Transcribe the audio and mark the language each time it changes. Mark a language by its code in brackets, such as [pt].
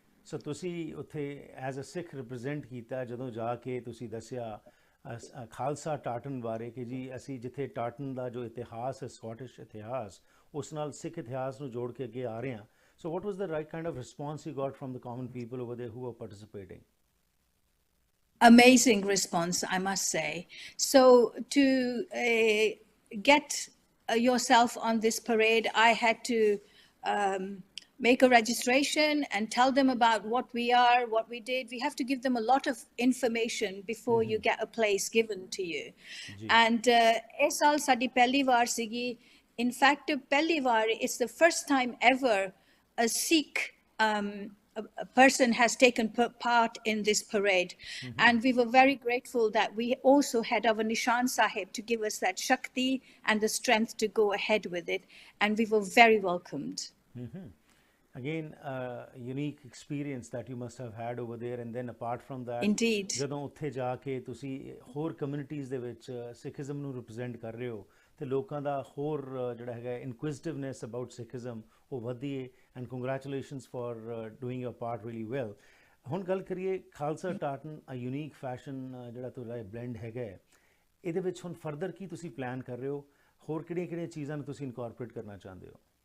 [pa] ਸੋ ਤੁਸੀਂ ਉੱਥੇ as a Sikh represent ਕੀਤਾ, ਜਦੋਂ ਜਾ ਕੇ ਤੁਸੀਂ ਦੱਸਿਆ ਖਾਲਸਾ ਟਾਰਟਨ ਬਾਰੇ ਕਿ ਜੀ ਅਸੀਂ ਜਿੱਥੇ ਟਾਰਟਨ ਦਾ ਜੋ ਇਤਿਹਾਸ ਹੈ, ਸਕਾਟਿਸ਼ ਇਤਿਹਾਸ, ਉਸ ਨਾਲ ਸਿੱਖ ਇਤਿਹਾਸ ਨੂੰ ਜੋੜ ਕੇ ਅੱਗੇ ਆ ਰਹੇ ਹਾਂ। [en] So what was the right kind of response you got from the common people over there who are participating? Amazing response, I must say. So to get yourself on this parade, I had to make a registration and tell them about what we are, what we did. We have to give them a lot of information before you get a place given to you. [pa] And ਇਸ ਸਾਲ ਸਾਡੀ ਪਹਿਲੀ ਵਾਰ ਸੀਗੀ। [en] In fact, [pa] ਪਹਿਲੀ ਵਾਰ, [en] it's the first time ever a Sikh a person has taken part in this parade. And we were very grateful that we also had our Nishan Sahib to give us that Shakti and the strength to go ahead with it. And we were very welcomed. Again, unique experience that you must have had over there. And then apart from that, Indeed. [pa] ਜਦੋਂ ਉੱਥੇ ਜਾ ਕੇ ਤੁਸੀਂ ਹੋਰ communities ਦੇ ਵਿੱਚ Sikhism ਨੂੰ represent ਕਰ ਰਹੇ ਹੋ ਤੇ ਲੋਕਾਂ ਦਾ ਹੋਰ ਜਿਹੜਾ ਹੈਗਾ [en] inquisitiveness about Sikhism [pa] ਉਹ ਵਧੀ ਹੈ। [en] And congratulations for doing your part really well. [pa] ਹੁਣ ਗੱਲ ਕਰੀਏ ਖਾਲਸਾ ਟਾਰਟਨ, [en] a unique fashion [pa] ਜਿਹੜਾ ਤੁਹਾਡਾ ਬਲੈਂਡ ਹੈਗਾ, ਇਹਦੇ ਵਿੱਚ ਹੁਣ ਫਰਦਰ ਕੀ ਤੁਸੀਂ ਪਲਾਨ ਕਰ ਰਹੇ ਹੋ? ਹੋਰ ਕਿਹੜੀਆਂ ਚੀਜ਼ਾਂ ਨੂੰ ਤੁਸੀਂ ਇਨਕੋਰਪੋਰੇਟ ਕਰਨਾ ਚਾਹੁੰਦੇ ਹੋ?